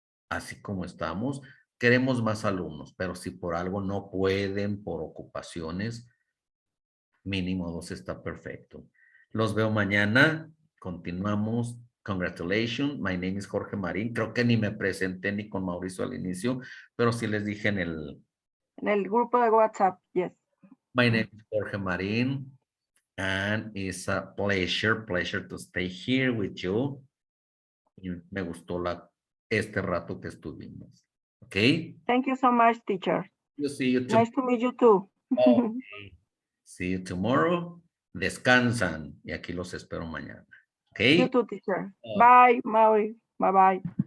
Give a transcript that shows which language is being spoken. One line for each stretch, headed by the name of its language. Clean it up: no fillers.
Spanish: así como estamos, queremos más alumnos, pero si por algo no pueden, por ocupaciones, mínimo dos está perfecto. Los veo mañana. Continuamos.
English: Congratulations. My name is Jorge Marín.
Spanish: Creo que ni me presenté ni con Mauricio al inicio, pero sí les dije en el grupo de WhatsApp,
English: yes.
Spanish: My name is Jorge Marín.
English: And it's a pleasure to stay here with you.
Spanish: Y me gustó este rato que estuvimos. ¿Ok?
English: Thank you so much, teacher. See you Nice to meet you too. Okay. See you tomorrow.
Spanish: Descansan y aquí los espero mañana.
English: You
Spanish: ¿Ok?
English: too, teacher. Bye, Maui. Bye-bye.